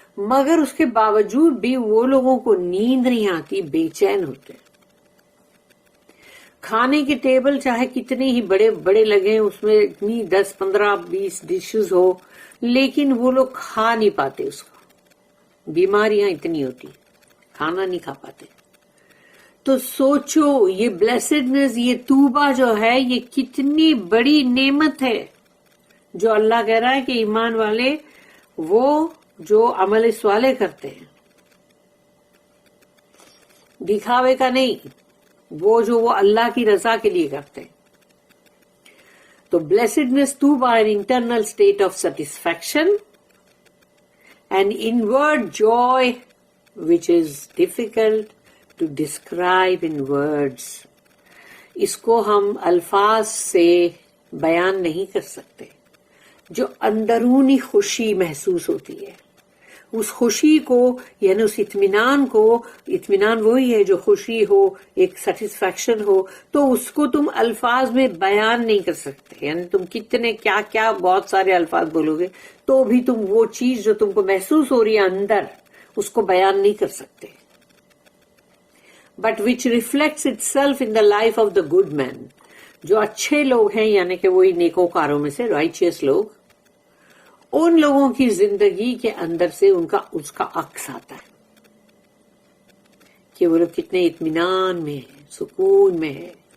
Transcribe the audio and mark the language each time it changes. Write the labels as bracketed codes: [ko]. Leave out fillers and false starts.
[ur] مگر اس کے باوجود بھی وہ لوگوں کو نیند نہیں آتی، بے چین ہوتے ہیں. کھانے کے ٹیبل چاہے کتنے ہی بڑے بڑے لگے، اس میں اتنی 10 15 20 ڈشز ہو، لیکن وہ لوگ کھا نہیں پاتے اس کو. بیماریاں اتنی ہوتی، کھانا نہیں کھا پاتے. تو سوچو یہ بلیسڈنس، یہ توبہ جو ہے یہ کتنی بڑی نعمت ہے، جو اللہ کہہ رہا ہے کہ ایمان والے وہ جو عمل صالح کرتے ہیں، دکھاوے کا نہیں، وہ جو وہ اللہ کی رضا کے لیے کرتے ہیں. تو [en] Blessedness توبہ an internal state of satisfaction and inward joy which is difficult to describe in words. [ur] اس کو ہم الفاظ سے بیان نہیں کر سکتے. جو اندرونی خوشی محسوس ہوتی ہے، اس خوشی کو یعنی اس اطمینان کو، اطمینان وہی ہے جو خوشی ہو، ایک سیٹسفیکشن ہو، تو اس کو تم الفاظ میں بیان نہیں کر سکتے. یعنی تم کتنے کیا کیا بہت سارے الفاظ بولو گے تو بھی تم وہ چیز جو تم کو محسوس ہو رہی ہے اندر، اس کو بیان نہیں کر سکتے. [en] But which reflects itself in the life of the good man. [ur] جو اچھے لوگ ہیں یعنی کہ وہی نیکوکاروں میں سے رائچیس لوگ، ان لوگوں کی زندگی کے اندر سے اس کا عکس آتا ہے کہ وہ لوگ کتنے اطمینان میں ہیں، سکون میں ہے.